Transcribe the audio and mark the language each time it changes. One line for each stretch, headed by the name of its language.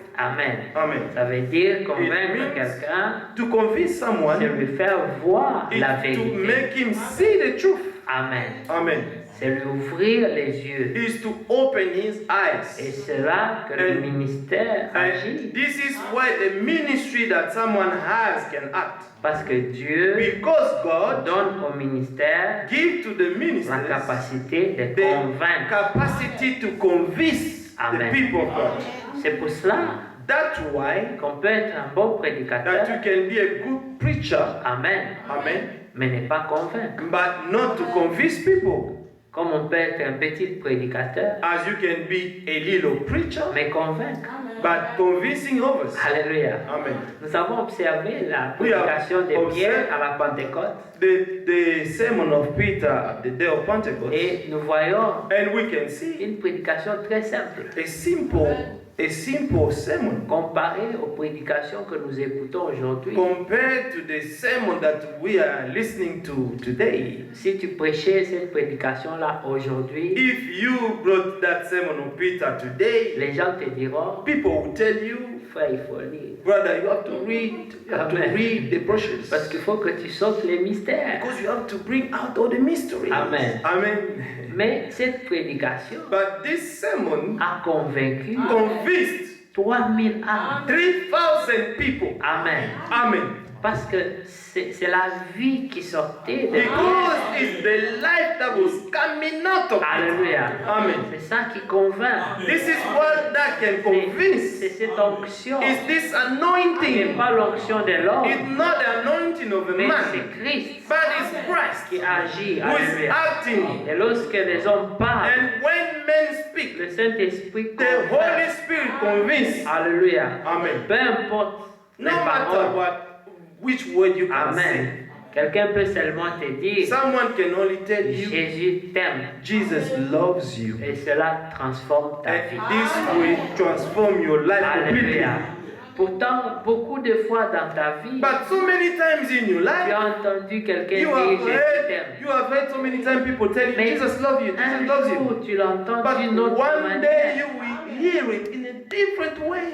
French: Amen. Amen. Ça veut dire convaincre
English: means
French: quelqu'un,
English: To convince someone
French: c'est lui faire voir
English: is
French: la
English: to
French: vérité.
English: make him see the truth. Amen. Amen.
French: C'est lui ouvrir les yeux.
English: Is to open his
French: Et
English: eyes.
French: c'est là que le ministère
English: And
French: agit.
English: this is why the ministry that someone has can act.
French: Parce que Dieu
English: Because God
French: donne au ministère
English: give to the
French: la
English: ministers
French: capacité de
English: the
French: convaincre.
English: capacity to convince Amen. the people of God.
French: C'est pour cela
English: That's why
French: qu'on peut être un bon
English: that you
French: prédicateur.
English: can be a good preacher, Amen. amen,
French: Mais ne pas convaincre.
English: but not to convince people.
French: Comme on peut être un petit prédicateur,
English: As you can be a little preacher,
French: mais convaincre.
English: but convincing others.
French: Alléluia. Amen. Nous avons observé la
English: We have
French: prédication de
English: observed
French: Pierre à la Pentecôte
English: The sermon of Peter at the day of Pentecost,
French: et nous voyons
English: and we can see
French: une prédication très simple
English: a simple sermon
French: comparée aux prédications que nous écoutons aujourd'hui.
English: compared to the sermon that we are listening to today.
French: Si tu prêchais cette prédication-là aujourd'hui,
English: If you brought that sermon of Peter today,
French: les gens te diront,
English: people will tell you,
French: frère, il faut lire.
English: brother, you have to read the brochures.
French: Parce qu'il faut que tu sortes les mystères.
English: Because you have to bring out all the mysteries. Amen. Amen.
French: Mais cette prédication
English: But this sermon
French: a convaincu
English: convinced
French: 3000 âmes.
English: 3,000 people. Amen. Amen.
French: Parce que c'est la vie qui sortait de
English: Because it's the life that was coming out of it.
French: Alléluia. Amen. C'est ça qui convainc.
English: This is what that can
French: C'est
English: convince.
French: cette onction.
English: It's this
French: Ce n'est
English: anointing.
French: pas l'onction de l'homme,
English: It's not the anointing of a
French: mais
English: man,
French: c'est Christ
English: but it's Christ
French: qui agit.
English: who is
French: Alléluia.
English: acting.
French: Et lorsque les hommes parlent,
English: And when men speak,
French: le Saint-Esprit
English: the Holy
French: convainc.
English: Spirit convinces.
French: Alléluia. Amen. Peu importe
English: No
French: les
English: matter
French: paroles.
English: which word you can say. Amen.
French: Quelqu'un peut seulement te dire,
English: Someone can only tell you,
French: Jésus t'aime.
English: Jesus loves you.
French: Et cela transforme ta vie.
English: And this will transform your life completely.
French: Alléluia. Pourtant, beaucoup de fois dans ta vie,
English: But so many times in your
French: tu
English: life,
French: as entendu quelqu'un
English: you
French: dire
English: have
French: Jésus
English: heard
French: t'aime.
English: so many times people tell you,
French: Mais
English: Jesus loves you, Jesus
French: un
English: loves you.
French: jour, tu l'entends
English: But
French: d'une autre
English: one day
French: manière.
English: you will hear it in a different way.